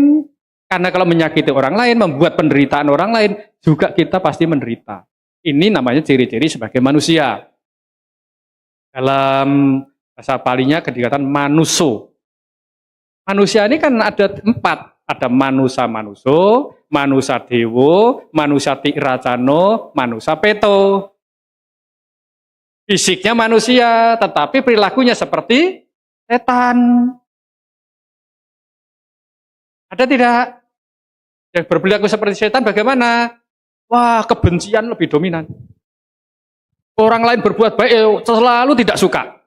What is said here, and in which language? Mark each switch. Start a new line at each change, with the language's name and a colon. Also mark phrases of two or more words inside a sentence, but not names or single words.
Indonesian: Karena kalau menyakiti orang lain, membuat penderitaan orang lain, juga kita pasti menderita. Ini namanya ciri-ciri sebagai manusia. Dalam bahasa Palinya dikatakan manuso. Manusia ini kan ada 4.
Pali: Ada manusa, manusa dewo, manusa tikracano, manusa peto.
Indonesian: Fisiknya manusia, tetapi perilakunya seperti setan. Ada tidak? Yang berperilaku seperti setan bagaimana? Wah, kebencian lebih dominan. Orang lain berbuat baik selalu tidak suka.